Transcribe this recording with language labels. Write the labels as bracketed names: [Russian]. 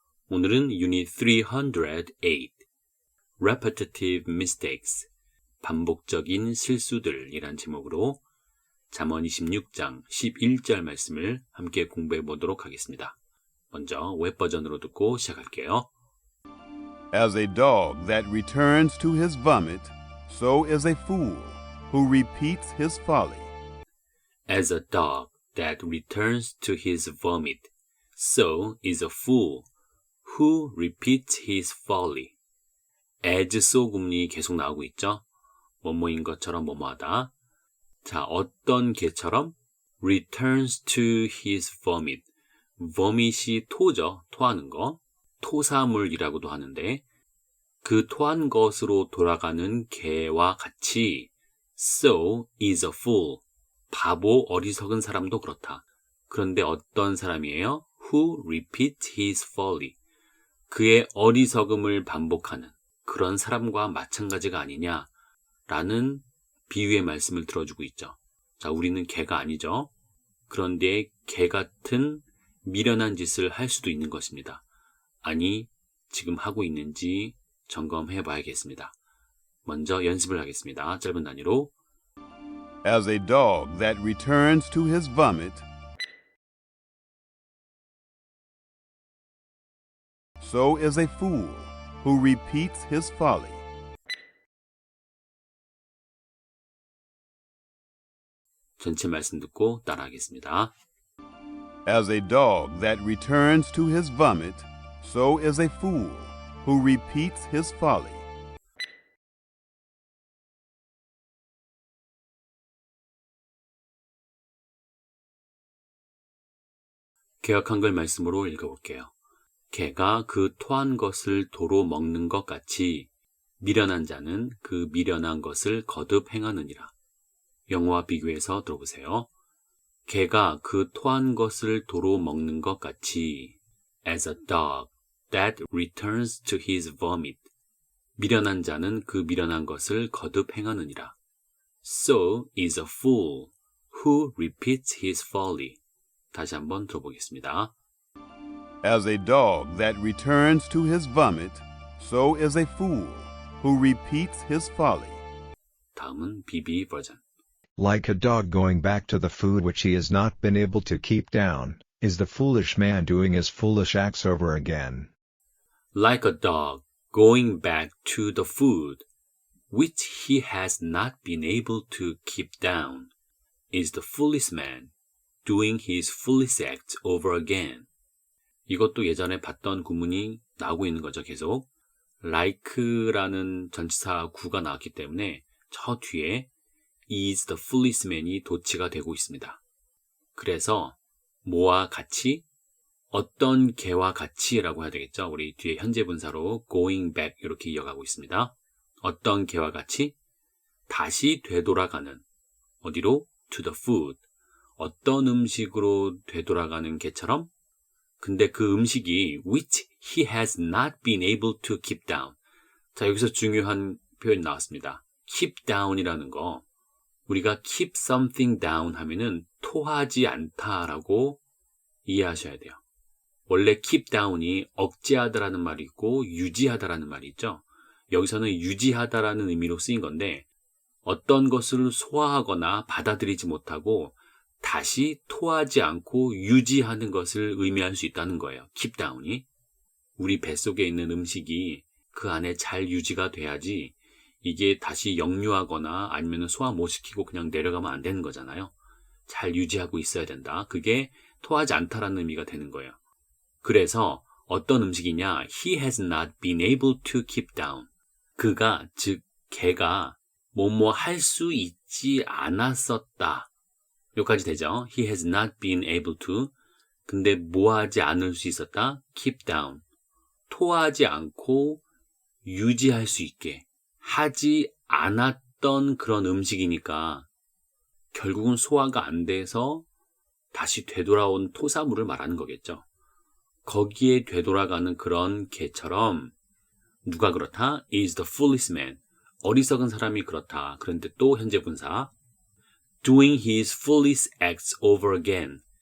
[Korean] 오늘은 Unit 308, Repetitive Mistakes, 반복적인 실수들이란 제목으로 잠언 26장 11절 말씀을 함께 공부해 보도록 하겠습니다. 먼저 웹버전으로 듣고 시작할게요. [English] As a dog that returns to his vomit, so is a fool who repeats his folly. As a dog that returns to his vomit, so is a fool who repeats his folly. [Korean] as 소금리 계속 나오고 있죠. 뭐뭐인 것처럼 뭐뭐하다. 자, 어떤 개처럼 [English] returns to his vomit. [Korean] vomit이 토죠. 토하는 거. 토사물이라고도 하는데 그 토한 것으로 돌아가는 개와 같이 [English] so is a fool. [Korean] 바보 어리석은 사람도 그렇다. 그런데 어떤 사람이에요? [English] who repeats his folly. [Korean] 그의 어리석음을 반복하는 그런 사람과 마찬가지가 아니냐라는 비유의 말씀을 들어주고 있죠. 자, 우리는 개가 아니죠. 그런데 개 같은 미련한 짓을 할 수도 있는 것입니다. 아니, 지금 하고 있는지 점검해 봐야겠습니다. 먼저 연습을 하겠습니다. 짧은 단위로. As a dog that returns to his vomit, so is a fool who repeats his folly. 전체 말씀 듣고 따라하겠습니다. As a dog that returns to his vomit, so is a fool who repeats his folly. 개역 한글 말씀으로 읽어볼게요. 개가 그 토한 것을 도로 먹는 것 같이 미련한 자는 그 미련한 것을 거듭 행하느니라. 영어와 비교해서 들어보세요. 개가 그 토한 것을 도로 먹는 것 같이 [English] as a dog that returns to his vomit. [Korean] 미련한 자는 그 미련한 것을 거듭 행하느니라. [English] So is a fool who repeats his folly. [Korean] 다시 한번 들어보겠습니다. [English] As a dog that returns to his vomit, so is a fool who repeats his folly. [Korean] 다음은 BB 버전. [English] Like a dog going back to the food which he has not been able to keep down, is the foolish man doing his foolish acts over again. Like a dog going back to the food which he has not been able to keep down, is the foolish man doing his foolish acts over again. [Korean] 이것도 예전에 봤던 구문이 나오고 있는 거죠, 계속. like라는 전치사 구가 나왔기 때문에 저 뒤에 [English] is the foolish man [Korean] 이 도치가 되고 있습니다. 그래서 뭐와 같이, 어떤 개와 같이라고 해야 되겠죠. 우리 뒤에 현재 분사로 [English] going back [Korean] 이렇게 이어가고 있습니다. 어떤 개와 같이 다시 되돌아가는, 어디로? [English] to the food. [Korean] 어떤 음식으로 되돌아가는 개처럼. 근데 그 음식이 [English] which he has not been able to keep down. [Korean] 자, 여기서 중요한 표현이 나왔습니다. keep down이라는 거. 우리가 [English] keep something down [Korean] 하면은 토하지 않다라고 이해하셔야 돼요. 원래 keep down이 억제하다라는 말이 있고 유지하다라는 말이 있죠. 여기서는 유지하다라는 의미로 쓰인 건데 어떤 것을 소화하거나 받아들이지 못하고 다시 토하지 않고 유지하는 것을 의미할 수 있다는 거예요. keep down이. 우리 뱃속에 있는 음식이 그 안에 잘 유지가 돼야지 이게 다시 역류하거나 아니면 소화 못 시키고 그냥 내려가면 안 되는 거잖아요. 잘 유지하고 있어야 된다. 그게 토하지 않다라는 의미가 되는 거예요. 그래서 어떤 음식이냐? [English] He has not been able to keep down. [Korean] 그가, 즉 개가 뭐뭐 할 수 있지 않았었다. 여기까지 되죠. [English] He has not been able to. [Korean] 근데 뭐 하지 않을 수 있었다? [English] keep down. [Korean] 토하지 않고 유지할 수 있게 하지 않았던 그런 음식이니까 결국은 소화가 안 돼서 다시 되돌아온 토사물을 말하는 거겠죠. 거기에 되돌아가는 그런 개처럼 누가 그렇다? [English] is the foolish man. [Korean] 어리석은 사람이 그렇다. 그런데 또 현재 분사 [English] doing his foolish acts over again.